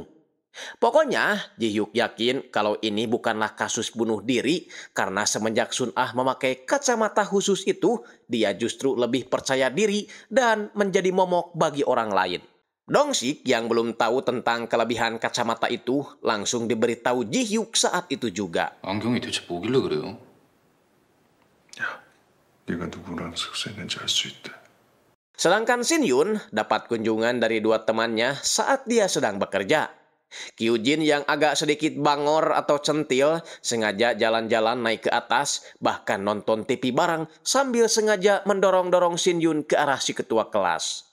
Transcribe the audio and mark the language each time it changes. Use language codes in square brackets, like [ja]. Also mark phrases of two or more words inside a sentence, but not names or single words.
[id] Pokoknya, Ji-hyuk yakin kalau ini bukanlah kasus bunuh diri karena semenjak Sun-ah memakai kacamata khusus itu, dia justru lebih percaya diri dan menjadi momok bagi orang lain. Dong-sik yang belum tahu tentang kelebihan kacamata itu langsung diberitahu Ji-hyuk saat itu juga. [ko] 안경이 대체 뭐길래 그래요? 야, 네가 누구랑 seksualis는지 알 수 있대. [id] Sedangkan Shin-yun dapat kunjungan dari dua temannya saat dia sedang bekerja. Kyujin yang agak sedikit bangor atau centil sengaja jalan-jalan naik ke atas, bahkan nonton TV bareng sambil sengaja mendorong-dorong Shin-yun ke arah si ketua kelas.